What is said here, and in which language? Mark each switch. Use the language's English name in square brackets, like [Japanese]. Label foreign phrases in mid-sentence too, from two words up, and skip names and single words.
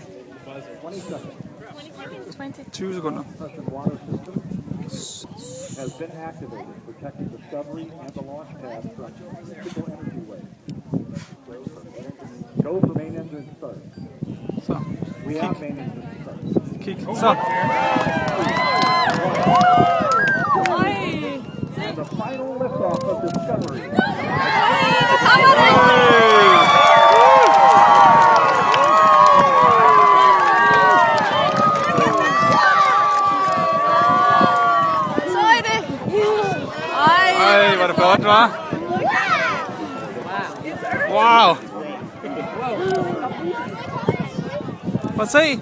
[English] 20 seconds. [Danish] 20 sekunder. [English] Present water system has been activated, protecting Discovery and the launch pad from critical energy waves. Go for main engine start. [Danish] Så. [English] We have main engine start. [Danish] Kig. Så. [English] And the final liftoff of Discovery. [Danish] Ej, hvor er det flot, hva'? Wow! Prøv at se!